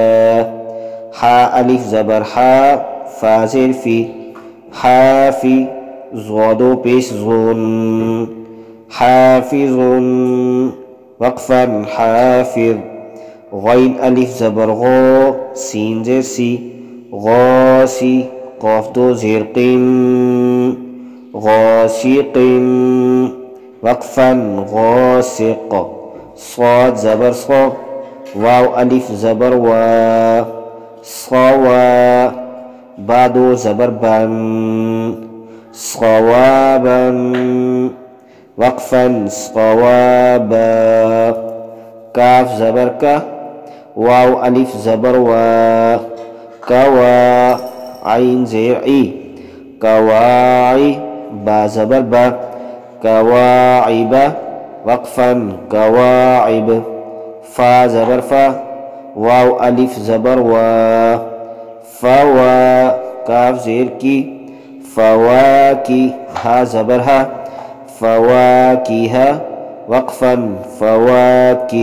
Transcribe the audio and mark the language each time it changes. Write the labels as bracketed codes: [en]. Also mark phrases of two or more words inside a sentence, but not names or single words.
[ur] حا الف زبر حا، فا زیر فی، حافی. زادو پیش زون، حافظون وقفا حافظ. غین الف زبر غو، سین زیر سی، غاسی. قاف دو زیر قین، غاسقین وقفا غاسق. صاد زبر صو، واو الف زبر وا، صوا. با دو زبر بن، صوابا وقفا صوابا. کاف زبر کا، واو الف زبر وا، کوا. عین زیر ای، کواعی. با زبر با، کواعب وقفا کواعب. فا زبر فا، واو الف زبر وا، فوا. کاف زیر کی، فواکی. ہا زبر ہا، فواکیہا وقفا فواکہ.